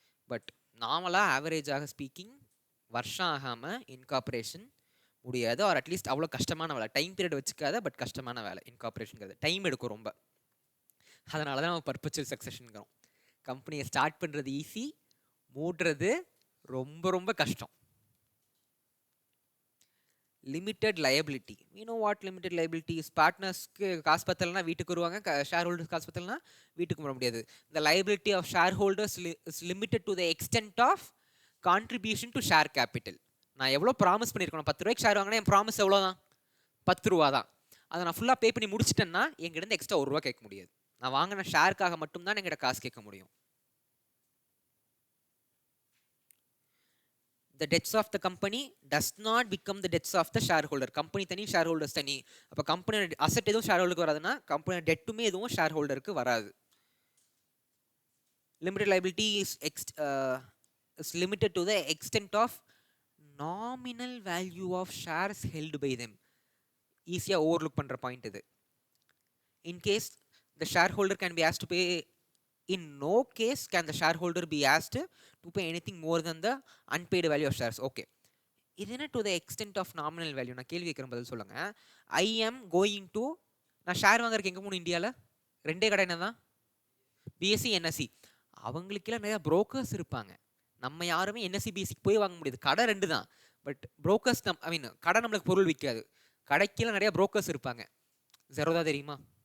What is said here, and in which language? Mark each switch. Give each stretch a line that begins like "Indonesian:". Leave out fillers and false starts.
Tamil: But நார்மலாக ஆவரேஜாக speaking வருஷம் ஆகாமல் இன்கார்பரேஷன் முடியாது. ஆர் அட்லீஸ்ட் அவ்வளோ கஷ்டமான வேலை, டைம் பீரியட் வச்சுக்காத, பட் கஷ்டமான வேலை இன்கார்பரேஷனுங்கிறது, டைம் எடுக்கும் ரொம்ப. அதனால தான் நம்ம பர்பச்சுவல் சக்சஷனுங்கிறோம். கம்பெனியை ஸ்டார்ட் பண்ணுறது ஈஸி, மூடுறது ரொம்ப ரொம்ப கஷ்டம்.
English: Limited liability, we know what limited liability is.
Tamil: பார்ட்னர்ஸ்க்கு காசு பத்தலைன்னா வீட்டுக்கு வருவாங்க, ஷேர் ஹோல்டர்ஸ் காசு பத்தலைன்னா வீட்டுக்கு வர முடியாது.
English: the liability of shareholders is limited to the extent of contribution to share capital.
Tamil: நான் எவ்வளோ ப்ராமிஸ் பண்ணியிருக்கணும், 10 ரூபாய்க்கு ஷேர் வாங்கினா என் ப்ராமிஸ் எவ்வளோ தான், 10 ரூபா தான். அதை நான் ஃபுல்லாக பே பண்ணி முடிச்சிட்டேன்னா எங்கிட்ட எக்ஸ்ட்ரா 1 ரூபா கேட்க முடியாது. நான் வாங்கின ஷேருக்காக மட்டும்தான் எங்கிட்ட காசு கேட்க முடியும்.
English: The debts of the company does not become the debts of the shareholder.
Tamil: Company தனி, ஷேர் ஹோல்டர்ஸ் தனி. அப்போ கம்பெனி அசெட் எதுவும் ஷேர் ஹோல்டருக்கு வராதுன்னா கம்பெனி டெட்டுமே எதுவும் ஷேர் ஹோல்டருக்கு வராது.
English: Limited liability is limited to the extent of nominal value of shares held by them.
Tamil: ஈஸியாக overlook பண்ணுற point இது.
English: In case the shareholder can be asked to pay, in no case can the shareholder be asked to pay anything more than the unpaid value of shares. Okay,
Tamil: இது என்ன
English: to the extent of nominal value?
Tamil: நான் கேள்வி கேட்குற பதில் சொல்லுங்க.
English: I am going to,
Tamil: நான் share வாங்குறதுக்கு எங்கே போகணும் இந்தியாவில்? 2 கடை என்ன தான், பிஎஸ்சி என்எஸ்சி. அவங்களுக்கெல்லாம் நிறையா புரோக்கர்ஸ் இருப்பாங்க. நம்ம யாருமே என்எஸ்சிபிஎஸ்சிக்கு போய் வாங்க முடியாது. கடை 2 தான். பட் புரோக்கர்ஸ் ஐ மீன் கடை நம்மளுக்கு பொருள் விற்காது. கடைக்கெல்லாம் நிறைய புரோக்கர்ஸ் இருப்பாங்க. ஜெரோதா தெரியுமா?